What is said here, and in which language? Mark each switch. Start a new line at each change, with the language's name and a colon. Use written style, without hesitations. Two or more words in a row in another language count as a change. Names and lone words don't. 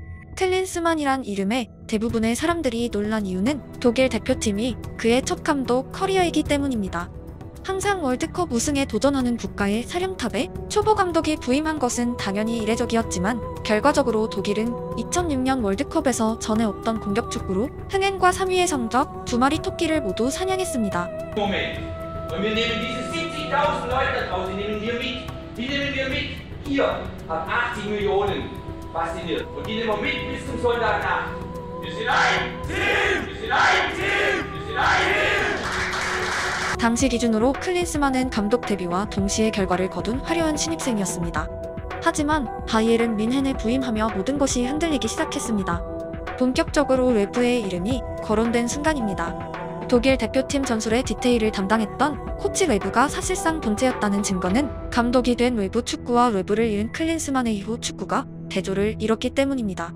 Korean: 클린스만이란 이름에 대부분의 사람들이 놀란 이유는 독일 대표팀이 그의 첫 감독 커리어이기 때문입니다. 항상 월드컵 우승에 도전하는 국가의 사령탑에 초보 감독이 부임한 것은 당연히 이례적이었지만 결과적으로 독일은 2006년 월드컵에서 전에 없던 공격 축구로 흥행과 3위의 성적, 2마리 토끼를 모두 사냥했습니다.
German: Und wir nehmen diese 70.000 Leute da draußen, die nehmen wir mit. Die nehmen wir mit. Ihr habt 80 Millionen fasziniert. Und die nehmen wir mit bis zum Soldatenakt. Wir sind ein Team! Wir sind ein Team! Wir sind ein Team!
Korean: 당시 기준으로 클린스만은 감독 데뷔와 동시에 결과를 거둔 화려한 신입생이었습니다. 하지만 바이에른 뮌헨에 부임하며 모든 것이 흔들리기 시작했습니다. 본격적으로 외부의 이름이 거론된 순간입니다. 독일 대표팀 전술의 디테일을 담당했던 코치 외부가 사실상 본체였다는 증거는 감독이 된 외부 축구와 외부를 잃은 클린스만의 이후 축구가 대조를 이뤘기 때문입니다.